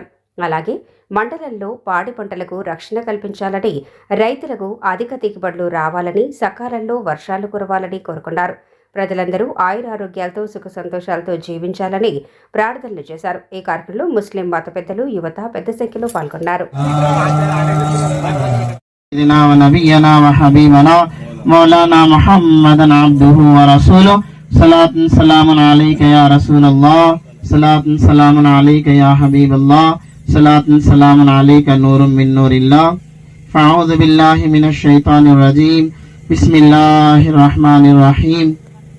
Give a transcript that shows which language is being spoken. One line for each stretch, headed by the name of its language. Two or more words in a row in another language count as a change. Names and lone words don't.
Telugu: అలాగే మండలంలో పాడి పంటలకు రక్షణ కల్పించాలని, రైతులకు అధిక దిగుబడులు రావాలని, సకాలంలో వర్షాలు కురవాలని కోరుకున్నారు. ప్రజలందరూ ఆయురారోగ్యాలతో సుఖ సంతోషాలతో జీవించాలని ప్రార్థనలు చేశారు. ఈ కార్యక్రమంలో ముస్లిం మత పెద్దలు, యువత పెద్ద సంఖ్యలో పాల్గొన్నారు.
Arabic: صلاةً سلامٌ عليك نورٌ من نور الله فأعوذ بالله من الشيطان الرجيم بسم الله الرحمن الرحيم